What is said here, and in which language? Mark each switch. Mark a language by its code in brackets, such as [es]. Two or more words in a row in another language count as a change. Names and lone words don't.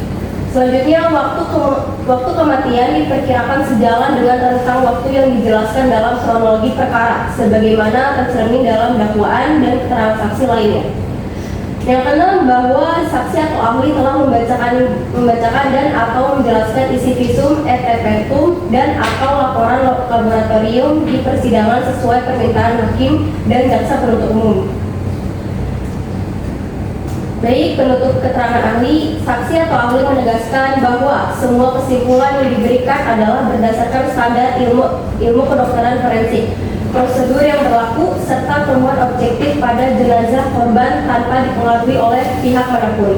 [id] Selanjutnya, waktu kematian diperkirakan sejalan dengan rentang waktu yang dijelaskan dalam kronologi perkara, sebagaimana tercermin dalam dakwaan dan keterangan saksi lainnya. Yang keenam, bahwa saksi atau ahli telah membacakan dan atau menjelaskan isi [la] visum et repertum [id] dan atau laporan laboratorium di persidangan sesuai permintaan hakim dan jaksa penuntut umum. Baik, penutup keterangan ahli, saksi atau ahli menegaskan bahwa semua kesimpulan yang diberikan adalah berdasarkan standar ilmu kedokteran forensik, prosedur yang berlaku, serta temuan objektif pada jenazah korban tanpa dipengaruhi oleh pihak manapun.